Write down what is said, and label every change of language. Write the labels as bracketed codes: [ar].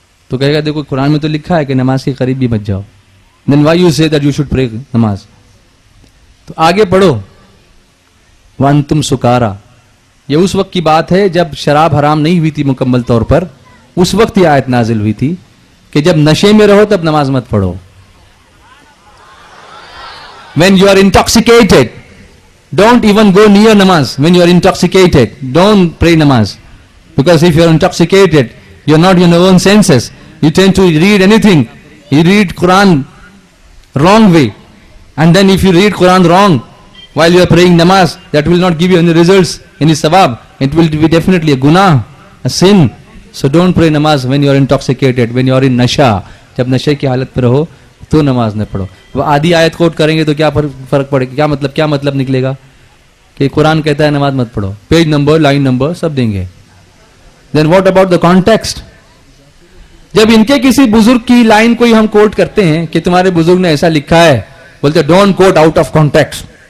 [hi] तो कहेगा देखो कुरान में तो लिखा है कि नमाज के करीब भी मत जाओ. [en] Then why you say that you should pray नमाज? [hi] तो आगे पढ़ो. [ar] वअंतुम सुकारा, [hi] ये उस वक्त की बात है जब शराब हराम नहीं हुई थी मुकम्मल तौर पर. उस वक्त ये आयत नाजिल हुई थी कि जब नशे में रहो तब नमाज मत पढ़ो. [en] When you are intoxicated, don't even go near namaz. When you are intoxicated, don't pray namaz. Because if you are intoxicated, you are not in your own senses. You tend to read anything. You read Quran wrong way. And then if you read Quran wrong while you are praying namaz, that will not give you any results, any sawab. It will be definitely a guna, a sin. So don't pray namaz when you are intoxicated, when you are in nasha. [hi] जब नशे की हालत पर हो तो नमाज न पढ़ो. वो आधी आयत कोट करेंगे तो क्या फर्क पड़ेगा? क्या मतलब निकलेगा कि कुरान कहता है नमाज मत पढ़ो, पेज नंबर, लाइन नंबर सब देंगे. [en] Then what about the context? [hi] जब इनके किसी बुजुर्ग की लाइन कोई हम कोट करते हैं कि तुम्हारे बुजुर्ग ने ऐसा लिखा है, बोलते [en] Don't quote out of context.